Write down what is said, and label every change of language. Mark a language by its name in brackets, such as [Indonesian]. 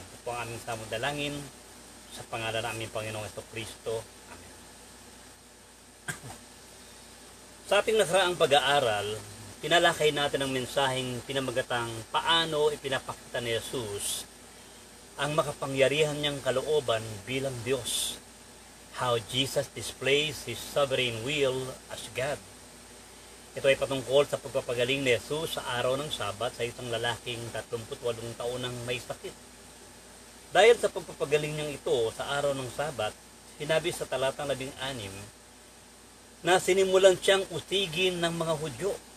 [Filipino] Ito po ang aming samong dalangin sa pangalan ng aming Panginoong Jesucristo. Sa ating nasaraang pag-aaral, pinalakay natin ang mensaheng pinamagatang paano ipinapakita ni Jesus ang makapangyarihan niyang kalooban bilang Diyos. [English] How Jesus displays His sovereign will as God. [Filipino] Ito ay patungkol sa pagpapagaling ni Jesus sa araw ng Sabat sa isang lalaking 38 taon nang may sakit. Dahil sa pagpapagaling niyang ito sa araw ng Sabat, sinabi sa talatang 16, na sinimulan siyang usigin ng mga Hudyo.